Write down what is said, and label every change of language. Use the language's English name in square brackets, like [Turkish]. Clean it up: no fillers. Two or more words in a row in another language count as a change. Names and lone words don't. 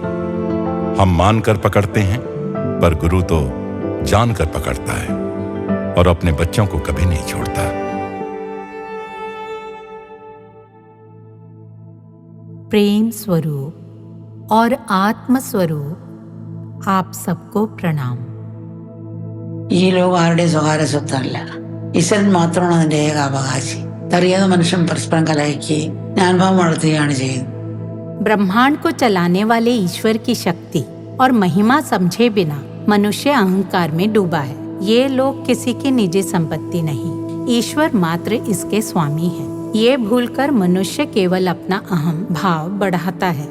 [Hindi] हम मानकर पकड़ते हैं, पर गुरु तो जानकर पकड़ता है और अपने बच्चों को कभी नहीं छोड़ता। प्रेम स्वरूप और आत्म स्वरूप आप सबको प्रणाम। [Malayalam] ഈ ലോകം ആരുടെ സ്വകാര്യ സ്വത്തല്ല, ഈശ്വരൻ മാത്രമാണ് അതിന്റെ ഏക അവകാശി. അറിയാതെ മനുഷ്യൻ പരസ്പരം കലഹിക്കുകയും ജ്ഞാനഭാവം വളർത്തുകയാണ് ചെയ്യുന്നത്. [Hindi] ब्रह्मांड को चलाने वाले ईश्वर की शक्ति और महिमा समझे बिना मनुष्य अहंकार में डूबा है। ये लोग किसी की निजी संपत्ति नहीं, ईश्वर मात्र इसके स्वामी है। ये भूलकर मनुष्य केवल अपना अहम भाव बढ़ाता है।